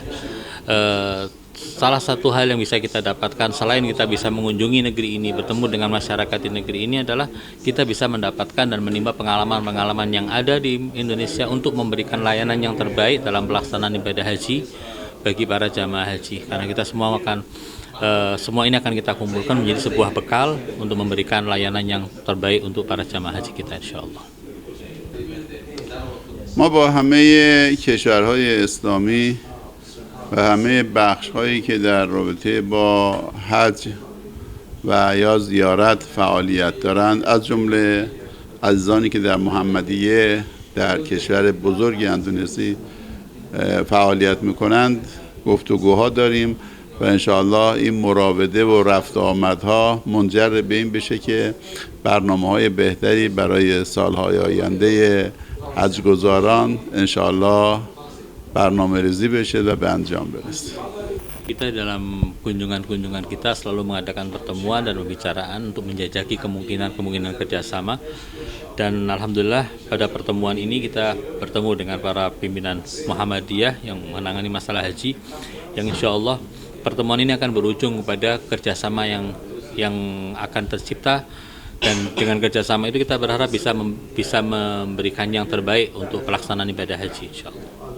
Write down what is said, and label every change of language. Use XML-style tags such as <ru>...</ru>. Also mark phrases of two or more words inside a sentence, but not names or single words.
<id>Salah satu hal yang bisa kita dapatkan selain kita bisa mengunjungi negeri ini, bertemu dengan masyarakat di negeri ini adalah kita bisa mendapatkan dan menimba pengalaman-pengalaman yang ada di Indonesia untuk memberikan layanan yang terbaik dalam pelaksanaan ibadah haji bagi para jamaah haji. Karena kita semua ini akan kita kumpulkan menjadi sebuah bekal untuk memberikan layanan yang terbaik untuk para jamaah haji kita insyaallah.</id> <fa>ما با همه کشورهای اسلامی و همه بخش‌هایی که در رابطه با حج و یا زیارت فعالیت دارند، از جمله عزیزانی که در محمدیه در کشور بزرگ اندونزی فعالیت می‌کنند گفتگوها داریم و انشاءالله این مراوده و رفت آمدها منجر به این بشه که برنامه‌های بهتری برای سال‌های آینده حج‌گزاران انشاءالله برنامه ریزی بشه و به انجام برسه.</fa> <id>Kita dalam kunjungan-kunjungan kita selalu mengadakan pertemuan dan pembicaraan untuk menjajaki kemungkinan kerjasama, dan alhamdulillah pada pertemuan ini kita bertemu dengan para pimpinan Muhammadiyah yang menangani masalah haji, yang</id> <ar>إن شاء الله</ar> <id>pertemuan ini akan berujung kepada kerjasama yang akan tercipta, dan dengan kerjasama itu kita berharap bisa memberikan yang terbaik untuk pelaksanaan ibadah haji</id> <ar>إن شاء الله.</ar>